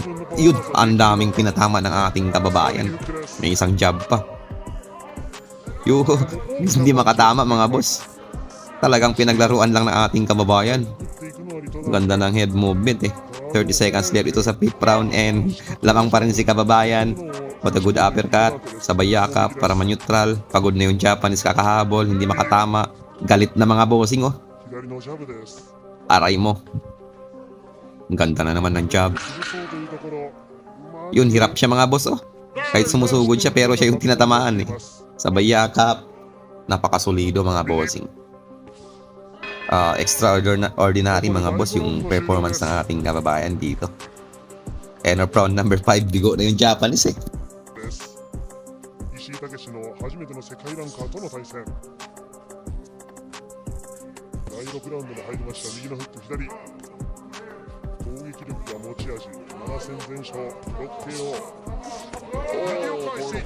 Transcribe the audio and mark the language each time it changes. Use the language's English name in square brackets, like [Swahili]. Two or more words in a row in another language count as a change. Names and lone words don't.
[Filipino] Yun, ang daming pinatama ng ating kababayan. May isang jab pa. Yo, hindi makatama mga boss. Talagang pinaglaruan lang ng ating kababayan. Ganda ng head movement eh. [English] 30 seconds left [Filipino] ito sa [English] 5th round [Filipino] and lamang pa rin si kababayan. [English] What a good uppercut, [Filipino] sabay yakap para ma-neutral. Pagod na yung Japanese kakahabol, hindi makatama. Galit na mga bossing oh. [Japanese] 左のジャブです。 [Filipino] Aray mo. Ang ganda na naman ng jab. [Japanese] そうというところ。 [Filipino] Yun, hirap siya mga boss oh. Kahit sumusugod siya pero siya yung tinatamaan eh. Sabay yakap. Napakasolido mga bossing. Extraordinary mga boss yung performance ng ating kababayan dito. [English] And round number 5, [Filipino] bigo na yung Japanese eh. [Japanese] です石井武の初めての世界ランカーとの対戦。第6ラウンドに入りました。右のフック左。攻撃力が持ち味。7戦全勝。6KO。右を返していった。